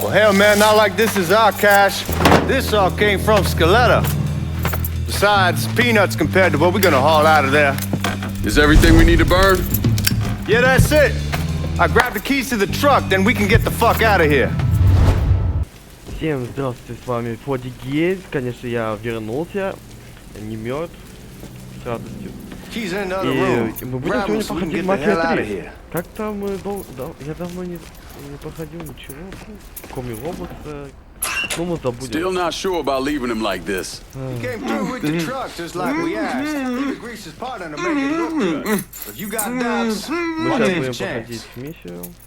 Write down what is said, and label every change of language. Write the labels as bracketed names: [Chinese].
[English] Well, hell, man, not like this is our cash. This all came from Scaletta. Besides, peanuts compared to what we're gonna haul out of there. Is everything we need to burn? Yeah, that's it. I grabbed the keys to the truck, then we can get the fuck out of here. [Russian] Всем здравствуйте, с вами Фодигель. Конечно, я вернулся, не мертв, с радостью. И мы будем сегодня проходить Мафия 3. Как-то мы я давно не проходил ничего, кроме робота. Ну, мы забудем. [English] Still not sure about leaving him like this. He came through with the truck just like we asked. He greased his partner to make it look good. If you got doubts, [Russian] мы сейчас будем проходить миссию.